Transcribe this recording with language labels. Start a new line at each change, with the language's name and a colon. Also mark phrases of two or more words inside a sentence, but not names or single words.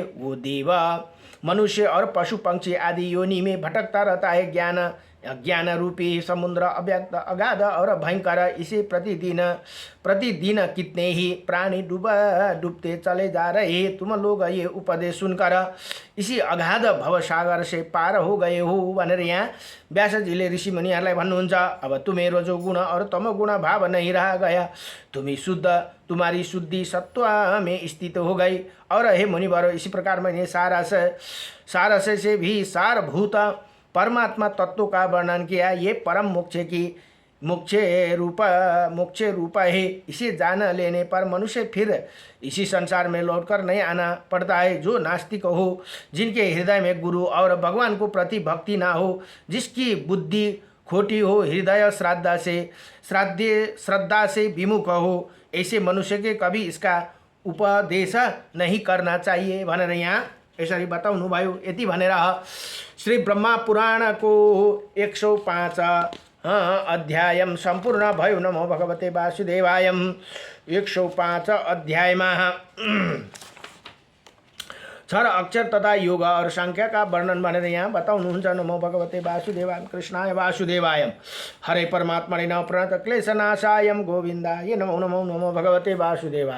Hindi: वो देव मनुष्य और पशु पक्षी आदि योनि में भटकता रहता है। ज्ञान रूपी समुद्र अव्यक्त अगाध और भयंकर, इसे प्रतिदिन कितने ही प्राणी डूबते चले जा रहे। तुम लोग ये उपदेश सुनकर इसी अगाध भवसागर से पार हो गए हो
Nepali: भनेर यहाँ व्यासजीले ऋषि मुनिहरूलाई भन्नुहुन्छ।
Hindi: अब तुम्हें रजोगुण और तमोगुण भाव नहीं रहा गया, तुम्हारी शुद्धि सत्व में स्थित हो गई। और हे मुनिवर, इसी प्रकार मैंने सारस से भी सारभूत परमात्मा तत्व का वर्णन किया। ये परम मोक्ष रूप है। इसे जान लेने पर मनुष्य फिर इसी संसार में लौटकर नहीं आना पड़ता है। जो नास्तिक हो, जिनके हृदय में गुरु और भगवान को प्रति भक्ति ना हो, जिसकी बुद्धि खोटी हो, हृदय श्रद्धा से विमुख हो, ऐसे मनुष्य के कभी इसका उपदेश नहीं करना चाहिए
Nepali: भनेर यहाँ यसरी बताउनु भयो। यति भनेर श्री ब्रह्मा पुराणको 105 अध्याय सम्पूर्ण भयो।
Sanskrit: नमो भगवते वासुदेवाय।
Nepali: 105 अध्यायमा क्षर अक्षर तथा
Hindi: योग और संख्या का वर्णन
Nepali: भनेर यहाँ बताउनुहुन्छ।
Sanskrit: नमो भगवते वासुदेवाय कृष्णाय वासुदेवाय हरे परमात्मने नमः प्रणत क्लेशनाशाय गोविन्दाय नमो नमो। नमो भगवते वासुदेवाय।